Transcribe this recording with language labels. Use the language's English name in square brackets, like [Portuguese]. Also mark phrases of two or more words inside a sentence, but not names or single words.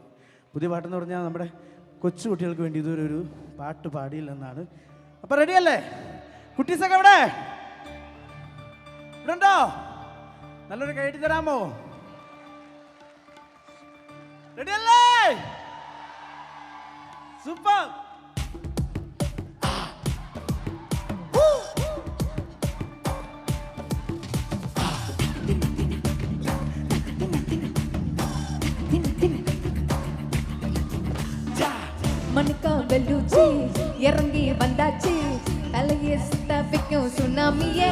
[Malayalam] പുതിയ പാട്ടെന്ന് പറഞ്ഞാൽ നമ്മുടെ കൊച്ചു കുട്ടികൾക്ക് വേണ്ടി ഇതുവരെ ഒരു പാട്ട് പാടിയില്ലെന്നാണ്. അപ്പോൾ റെഡിയല്ലേ കുട്ടീസൊക്കെ? ഇവിടെ ഇവിടെ ഉണ്ടോ? നല്ലൊരു കൈയ്യടി തരാമോ? റെഡിയല്ലേ? സൂപ്പർ. [Tamil] மணிக்கா வெல்லூச்சி இறங்கி வந்தாச்சு தலையே சுத்த வைக்கும் சுனாமியே